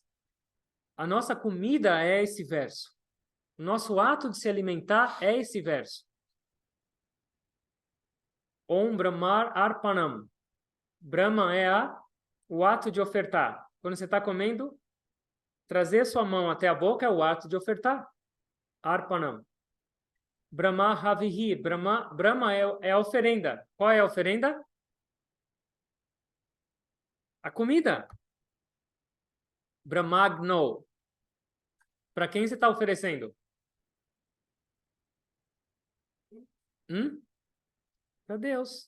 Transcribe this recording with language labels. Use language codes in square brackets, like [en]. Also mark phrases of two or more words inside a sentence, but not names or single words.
[pt] A nossa comida é esse verso. O nosso ato de se alimentar é esse verso. [sa] ॐ ब्रह्मर् अर्पणं. [pt] Brahma é o ato de ofertar. Quando você está comendo, trazer sua mão até a boca é o ato de ofertar. [sa] अर्पणं। ब्रह्म हविहि. [pt] Brahma é a oferenda. Qual é a oferenda? A comida. Brahmagno. Para quem você está oferecendo? Para Deus.